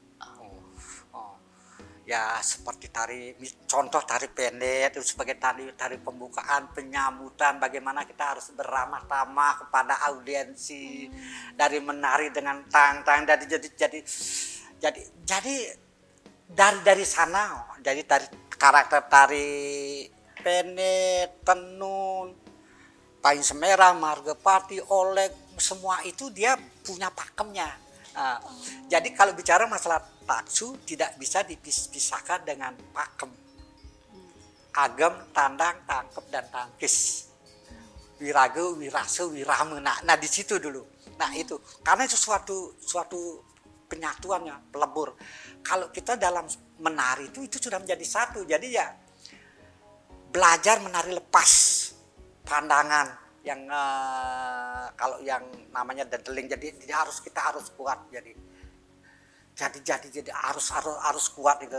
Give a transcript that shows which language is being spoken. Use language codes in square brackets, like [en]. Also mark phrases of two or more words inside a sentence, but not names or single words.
[id] Ya seperti contoh tari pendek itu sebagai tari pembukaan, penyambutan, bagaimana kita harus beramah tamah kepada audiensi, dari menari dengan tang-tang, jadi dari sana, jadi dari karakter tari pendek, tenun, payung semerah, margapati, olek, semua itu dia punya pakemnya. Jadi kalau bicara masalah taksu tidak bisa dipisahkan dengan pakem, agem, tandang, tangkep dan tangkis, wiraga, wirasa, wirama. Nah di situ dulu. Nah itu karena itu suatu penyatuannya pelebur. Kalau kita dalam menari itu sudah menjadi satu. Jadi ya belajar menari lepas pandangan. Yang kalau yang namanya dedeling, jadi kita harus kuat, jadi harus kuat gitu.